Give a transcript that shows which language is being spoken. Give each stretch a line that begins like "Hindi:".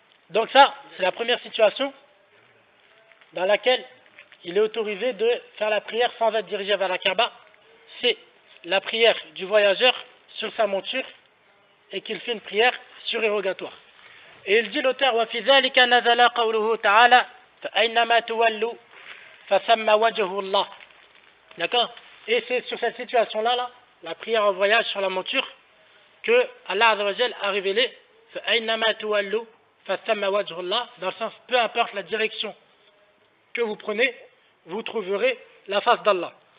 French: Donc ça, c'est la première situation dans laquelle il est autorisé de faire la prière sans être dirigé vers la Kaaba. C'est la prière du voyageur sur sa monture et qu'il fait une prière surérogatoire. Et il dit l'auteur
Arabic: وَفِي ذَلِكَ نَزَلَ قَوْلُهُ تَعَالَى فَأَيْنَمَا تُوَلُّوا فَثَمَّ وَجْهُ اللَّهِ.
French: D'accord? Et c'est sur cette situation-là, là, la prière en voyage sur la monture, que Allah Azza wa Jal a révélé
Arabic: فَأَيْنَمَا تُوَلُّوا فَثَمَّ وَجْهُ اللَّهِ,
French: dans le sens, peu importe la direction que vous prenez, vous trouverez la face d'Allah.